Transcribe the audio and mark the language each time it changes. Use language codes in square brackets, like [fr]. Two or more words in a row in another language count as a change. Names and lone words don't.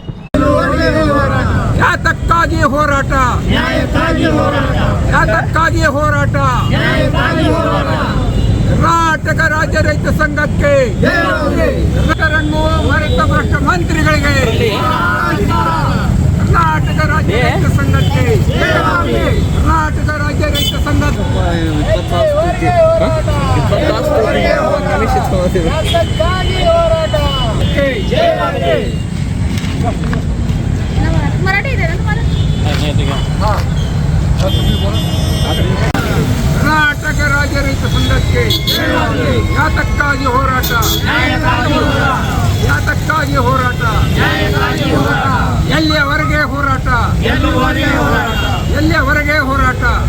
[kn] ಯಾತಕ್ಕಾಗಿ ಹೋರಾಟ, ಯಾತಕ್ಕಾಗಿ ಹೋರಾಟ. ಕರ್ನಾಟಕ ರಾಜ್ಯ ರೈತ ಸಂಘಕ್ಕೆ, ರೈತರನ್ನು ಮರೆತ ಭ್ರಷ್ಟ ಮಂತ್ರಿಗಳಿಗೆ, ಕರ್ನಾಟಕ ರಾಜ್ಯ ರೈತ ಸಂಘಕ್ಕೆ, ಕರ್ನಾಟಕ ರಾಜ್ಯ ರೈತ ಸಂಘ [mr] मराठी येते ना तुम्हाला? [kn] ಕರ್ನಾಟಕ ರಾಜ್ಯ ರೈತ ಸಂಘಕ್ಕೆ ಯಾತಕ್ಕಾಗಿ ಹೋರಾಟ, ಯಾತಕ್ಕಾಗಿ ಹೋರಾಟ, ಎಲ್ಲಿಯವರೆಗೆ ಹೋರಾಟ, ಎಲ್ಲಿಯವರೆಗೆ ಹೋರಾಟ.